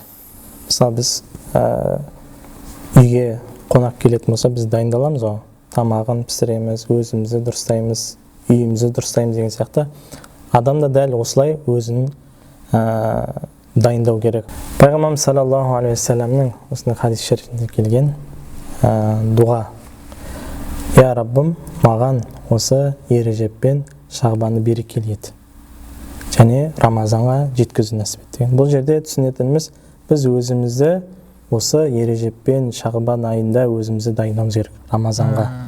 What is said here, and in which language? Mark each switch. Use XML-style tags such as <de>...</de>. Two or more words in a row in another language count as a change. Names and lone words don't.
<kk>Мысалы біз үйге қонақ келетін болса, біз дайындаламыз ғой. Тамағын пісіреміз, өзімізді дұрыстаймыз, үйімізді дұрыстаймыз деген сияқты. Адам да дәл осылай өзін дайындау керек. Пайғамбарымыз</kk> <ar>صلى الله عليه وسلم</ar> <kk>осындай хадис шарифінде келген дұға. Я Раббым, маған осы ережеппен Шағбанды берекелі ет. Және Рамазанға жеткізу нәсіп ет деген. Бұл жерде түсінетініміз, біз өзімізді осы Ережеп пен Шағбан айында өзімізді дайындауымыз керек Рамазанға.</kk>